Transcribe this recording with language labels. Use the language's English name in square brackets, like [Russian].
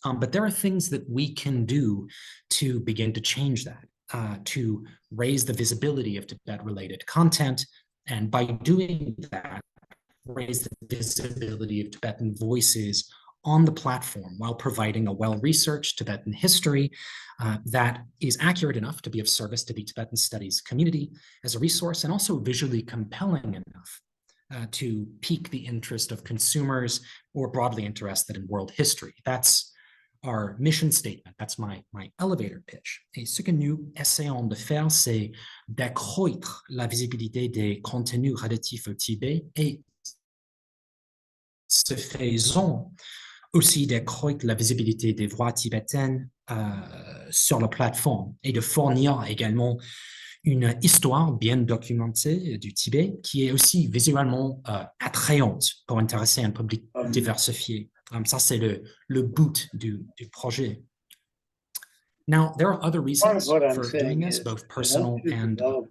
[English] But there are things that we can do to begin to change that, to raise the visibility of Tibet-related content, and by doing that, raise the visibility of Tibetan voices on the platform while providing a well-researched Tibetan history that is accurate enough to be of service to the Tibetan Studies community as a resource, and also visually compelling enough to pique the interest of consumers or broadly interested in world history. That's our mission statement. That's my elevator pitch. [French] Et ce que nous essayons de faire, c'est d'accroître la visibilité des contenus relatifs au Tibet et ce faisant aussi d'accroître la visibilité des voix tibétaines sur la plateforme et de fournir également une histoire bien documentée du Tibet qui est aussi visuellement attrayante pour intéresser un public diversifié. Ça, c'est le but du projet. [English] Now, there are other reasons for doing this, both personal and...